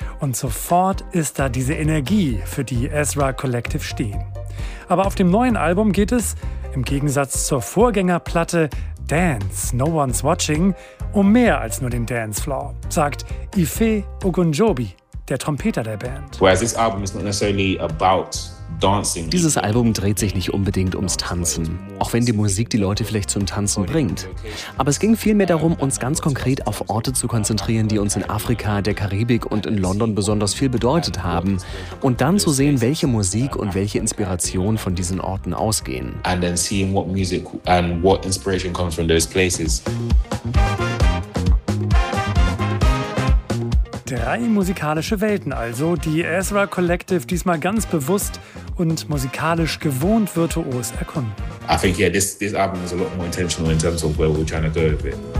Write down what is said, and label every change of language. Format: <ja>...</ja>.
<de>Und sofort ist da diese Energie, für die Ezra Collective stehen. Aber auf dem neuen Album geht es, im Gegensatz zur Vorgängerplatte Dance, No One's Watching, um mehr als nur den Dancefloor, sagt Ife Ogunjobi, der Trompeter der Band.</de> <en>Whereas this album is not necessarily about dancing.</en> <de>Dieses Album dreht sich nicht unbedingt ums Tanzen, auch wenn die Musik die Leute vielleicht zum Tanzen bringt. Aber es ging vielmehr darum, uns ganz konkret auf Orte zu konzentrieren, die uns in Afrika, der Karibik und in London besonders viel bedeutet haben. Und dann zu sehen, welche Musik und welche Inspiration von diesen Orten ausgehen.</de> <en>And then seeing what music and what inspiration comes from those places.</en> <de>Drei musikalische Welten also, die Ezra Collective diesmal ganz bewusst und musikalisch gewohnt virtuos erkunden.</de> <en>I think yeah, this album is a lot more intentional in terms of where we're trying to go with it.</en>